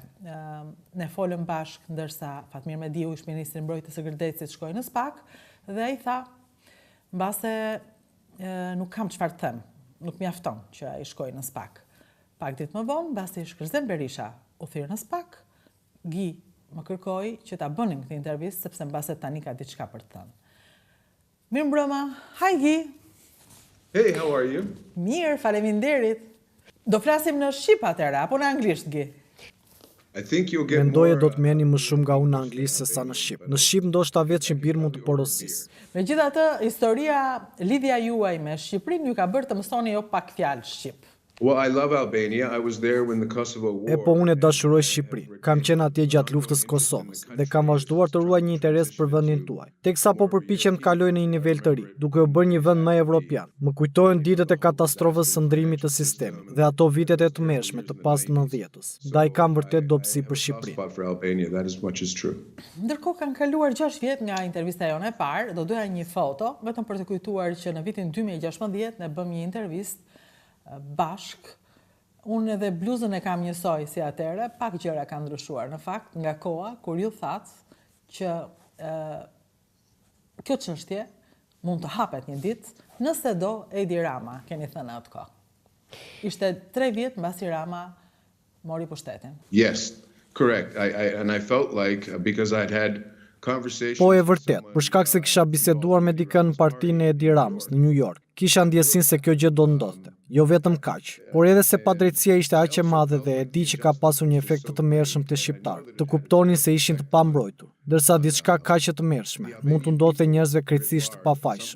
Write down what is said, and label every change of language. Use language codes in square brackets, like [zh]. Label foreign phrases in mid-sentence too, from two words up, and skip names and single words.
[sq] Ne folëm bashkë ndërsa Fatmir Mediu, ish ministri i mbrojtjes së gërdecit, shkoi në SPAK dhe ai tha, mbase nuk kam çfarë të them, nuk mjafton që ai shkoi në SPAK. Pak ditë më vonë, mbasi Shkërzem Berisha u thyrë në SPAK, Guy më kërkoi që ta bënim këtë intervistë sepse mbase tani ka diçka për të thënë. Mirëmbrëma. [en] Hi Guy. Hey, how are you? [sq] Mirë, faleminderit. Do flasim në shqip atëherë apo në anglisht, Guy? [en] I think you'll get [sq] Mendoje [en] more. [sq] do të merrni më shumë nga unë në anglisht se sa në shqip. Në shqip ndoshta vetë Shqipërinë mund të porosisë. Megjithatë, historia, lidhja juaj me Shqipërinë ju ka bërë të mësoni jo pak fjalë shqip. [en] Well, I love Albania. I was there when the Kosovo War. [sq] Po unë e dashuroj Shqipërinë. Kam qenë atje gjatë luftës së Kosovës dhe kam vazhduar të ruaj një interes për vendin tuaj. Teksa po përpiqem të kaloj në një nivel të ri, duke u bërë një vend më evropian. Më kujtojnë ditët e katastrofës së ndrimit të sistemit dhe ato vitet e tmerrshme të pas 90-s. Ndaj kam vërtet dobësi për Shqipërinë. [en] Spot for Albania. That is much is true. [sq] Ndërkohë kanë kaluar 6 vjet nga intervista jone e parë, do doja një foto, vetëm për të kujtuar që në vitin 2016 ne bëm një intervistë bashk. Unë edhe bluzën e kam njësoj si atëre, pak gjëra kanë ndryshuar në fakt nga koha kur ju thatë që kjo çështje mund të hapet një ditë nëse do Edi Rama, keni thënë atë kohë. Ishte 3 vjet mbasi Rama mori pushtetin. [en] Yes, correct. And I felt like because I'd had conversations. [sq] Po e vërtet, për shkak se kisha biseduar me dikën në partinë e Edi Ramës në New York, kisha ndjesinë se kjo gjë do ndodhte. Jo vetëm kaq, por edhe se padrejtësia ishte aq e madhe dhe e di që ka pasur një efekt të tmerrshëm te shqiptarët, të kuptonin se ishin të pambrojtur, ndërsa diçka kaq e tmerrshme mund të ndodhte njerëzve krejtësisht të pafajshëm.